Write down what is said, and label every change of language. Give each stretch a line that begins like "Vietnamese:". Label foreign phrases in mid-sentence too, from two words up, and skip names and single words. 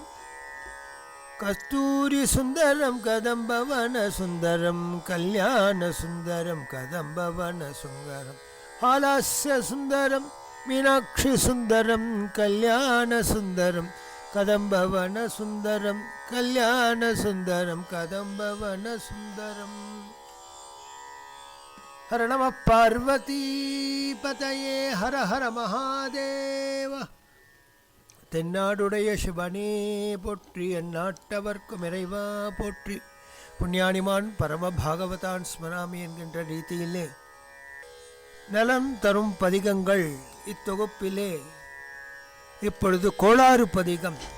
Sanskrit: कस्तूरी सुंदरम कदंबवन सुंदरम कल्याण सुंदरम कदंबवन सुंदरम हालस्य सुंदरम मीनाक्षि सुंदरम कल्याण सुंदरम कदंबवन सुंदरम कल्याण सुंदरम कदंबवन सुंदरम हर नमः पार्वती पतये हर हर महादेव
Tamil: தென்னாடுடைய சிவனே போற்றி எந்நாட்டவர்க்கும் இறைவா போற்றி
Sanskrit: पुण्यानिमान् परम भागवतान् स्मरामि
Tamil: என்கின்ற ரீதியிலே நலம் தரும் பதிகங்கள் இத்தொகுப்பிலே இப்பொழுது கோளாறு பதிகம்,